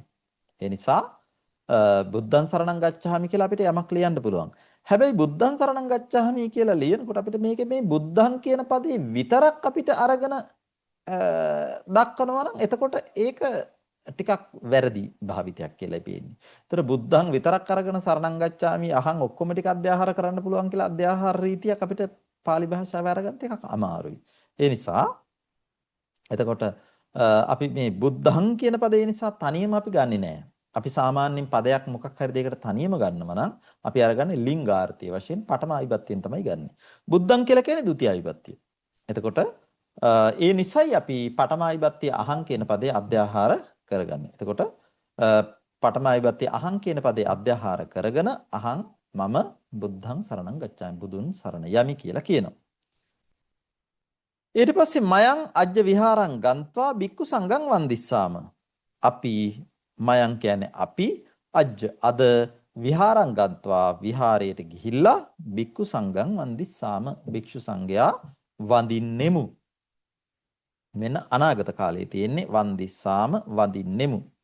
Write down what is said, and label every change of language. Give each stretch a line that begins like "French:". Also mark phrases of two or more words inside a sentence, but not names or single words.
Sinhala: ඒ නිසා
Pali: බුද්ධං සරණං ගච්ඡාමි
Sinhala: කියලා අපිට යමක් ලියන්න පුළුවන්. හැබැයි
Pali: බුද්ධං සරණං ගච්ඡාමි
Sinhala: කියලා ලියනකොට අපිට මේකේ මේ බුද්ධං කියන පදේ විතරක් අපිට අරගෙන දක්වනවා නම් එතකොට ඒක ටිකක් වැරදි භාවිතයක් කියලා පේන්නේ. ඒතර බුද්ධං විතරක් අරගෙන
Pali: සරණං ගච්ඡාමි අහං
Sinhala: ඔක්කොම ටික අධ්‍යාහාර කරන්න පුළුවන් කියලා අධ්‍යාහාර රීතියක් අපිට pāli භාෂාවේ අරගත්ත එකක් අමාරුයි. ඒ නිසා එතකොට අපි මේ බුද්ධං කියන පදේ නිසා තනියම අපි ගන්නෙ නෑ. අපි සාමාන්‍යයෙන් පදයක් මොකක් හරි දෙයකට තනියම ගන්නව නම් අපි අරගන්නේ ලිංගාර්ථය වශයෙන් පඨම විභක්තියෙන් තමයි ගන්නෙ. බුද්ධං කියලා කියන්නේ ဒုတိ ය විභක්තිය. එතකොට ඒ නිසයි අපි පඨම විභක්තිය අහං කියන පදේ අධ්‍යාහාර කරගන්නේ. එතකොට පඨම විභක්තිය අහං කියන පදේ අධ්‍යාහාර කරගෙන අහං මම
Pali: බුද්ධං සරණං ගච්ඡාමි
Sinhala: බුදුන් සරණ යමි කියලා කියනවා.
Pali: ඊට පස්සේ මයං අජ්ජ විහාරං ගන්්වා බික්කු සංඝං වන්දිස්සාම
Sinhala: අපි මයං කියන්නේ අපි
Pali: අජ්ජ අද විහාරං ගන්්වා
Sinhala: විහාරයට ගිහිල්ලා
Pali: බික්කු සංඝං වන්දිස්සාම
Sinhala: භික්ෂු සංඝයා වඳින්නෙමු. මෙන්න අනාගත කාලයේ තියෙන්නේ වන්දිස්සාම වඳින්නෙමු.